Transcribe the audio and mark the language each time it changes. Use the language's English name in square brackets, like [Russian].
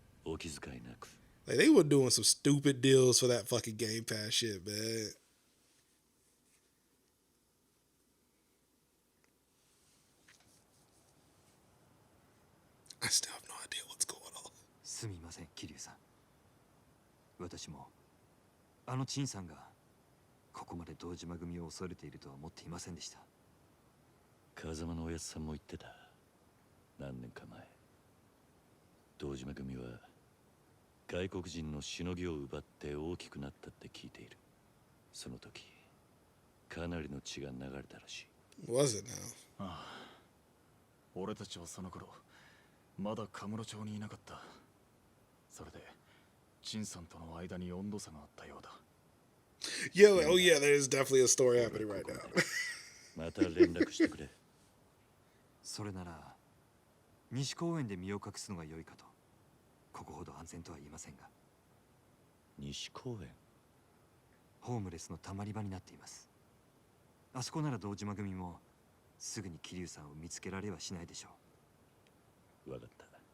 [English] Like they were doing some stupid deals for that fucking Game Pass shit, man. I still have no idea what's going on. [Japanese] すみません、桐生さん。私もあの陳さんがここまで堂島組を恐れているとは思っていませんでした。風間のおやつさんも言ってた。何年か前、堂島組は外国人のしのぎを奪って大きくなったって聞いている。その時、かなりの血が流れたらしい。 [English] Was it now? [Japanese] ああ、俺たちはその頃まだカムロ町にいなかった。それで陳さんとの間に温度差があったようだ。 [English] Yeah, oh yeah, there's definitely a story happening right now. [Japanese] また連絡してくれ。それなら西公園で身を隠すのが良いかと。ここほど安全とは言いませんが。西公園？ホームレスのたまり場になっています。あそこなら堂島組もすぐに桐生さんを見つけられはしないでしょう。わかった。